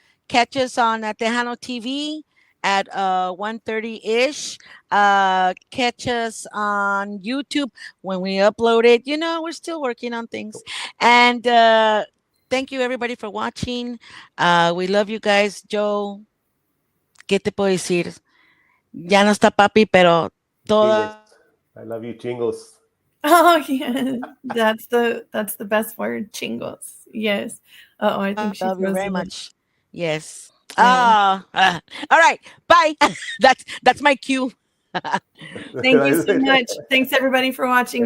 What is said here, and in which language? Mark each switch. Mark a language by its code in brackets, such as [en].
[en] Catch us on Tejano TV at 1:30-ish. Catch us on YouTube when we upload it. We're still working on things. And thank you everybody for watching. We love you guys. Joe, [es] ¿qué te puedo decir? Ya no está papi, pero toda. [en] I love you, chingos. Oh yeah, that's the best word, chingos. Yes. I think she's Love you very frozen. much. Yes. Yeah. All right. Bye. That's my cue. Thank you so much. Thanks everybody for watching.